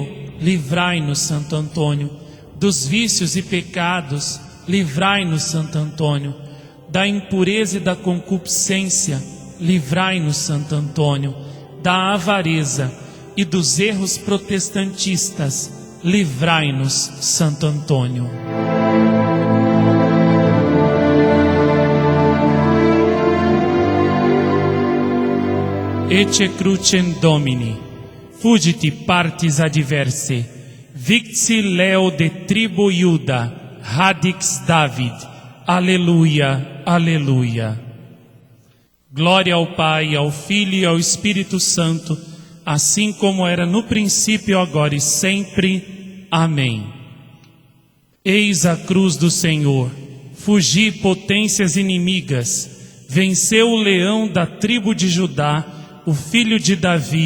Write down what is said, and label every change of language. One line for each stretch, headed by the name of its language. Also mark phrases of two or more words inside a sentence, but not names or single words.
Portuguese: Livrai-nos, Santo Antônio, dos vícios e pecados. Livrai-nos, Santo Antônio, da impureza e da concupiscência. Livrai-nos, Santo Antônio, da avareza e dos erros protestantistas. Livrai-nos, Santo Antônio.
Latin: Ecce crucem Domini, fugiti partis adversae, victi leo de tribu Iuda, radix David.
Portuguese: Aleluia, aleluia. Glória ao Pai, ao Filho e ao Espírito Santo, assim como era no princípio, agora e sempre. Amém. Eis a cruz do Senhor, fugi potências inimigas, venceu o leão da tribo de Judá, o filho de Davi.